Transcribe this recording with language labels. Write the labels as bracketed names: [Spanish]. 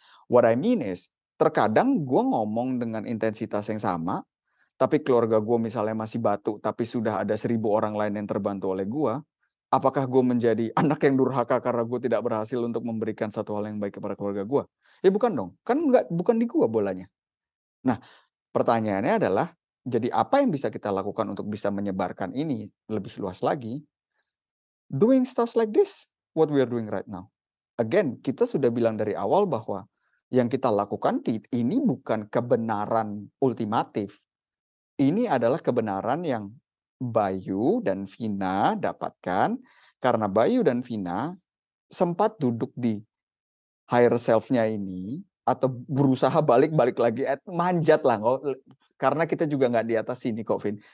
[English] What I mean is, [Indonesian] terkadang gue ngomong dengan intensitas yang sama, tapi keluarga gue misalnya masih batu, tapi sudah ada 1.000 orang lain yang terbantu oleh gue, apakah gue menjadi anak yang durhaka karena gue tidak berhasil untuk memberikan satu hal yang baik kepada keluarga gue? Ya bukan dong, kan bukan di gue bolanya. Nah, pertanyaannya adalah, jadi apa yang bisa kita lakukan untuk bisa menyebarkan ini lebih luas lagi? [English] Doing stuff like this, what we are doing right now. [Indonesian] Again, kita sudah bilang dari awal bahwa yang kita lakukan ini bukan kebenaran ultimatif. Ini adalah kebenaran yang Bayu dan Vina dapatkan karena Bayu dan Vina sempat duduk di higher self-nya ini atau berusaha balik lagi manjat lah, karena kita juga nggak di atas sini kok, Vin.